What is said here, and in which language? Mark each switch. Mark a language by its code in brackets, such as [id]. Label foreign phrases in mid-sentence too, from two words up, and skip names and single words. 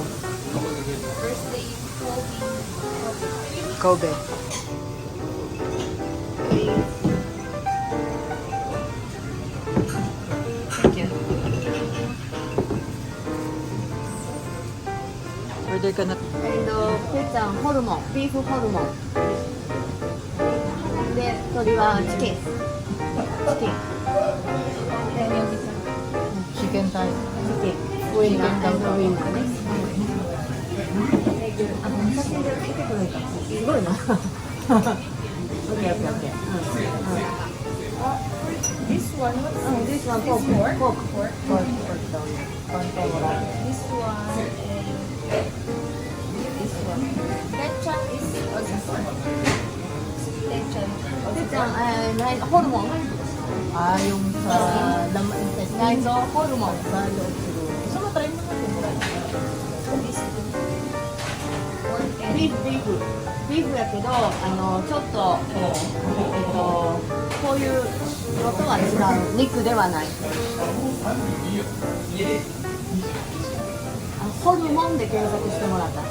[en] First day, Kobe. Thank you. [tl] Order ka na. [ja] pizza ホルモン、ビーフホルモン。で、鶏はチキン。チキン。 [tl] Chicken tayo. [ja] チキン。ウインナー、ウインナーね。あ、お酒で出てこないか。すごいな。オッケーオッケーオッケー。 [en] This one, this one pork, pork down. This one and this one. Lechon is also one. Lechon. [ja] ホルモン。 [tl] Yung sa laman intestine. [ja] 内臓ホルモン。 [tl] Sa loob siguro. Gusto mo try mo natin. [ja] ビーフやけど、ちょっとこういうのとは違う、肉ではない。ホルモンで検索してもらった。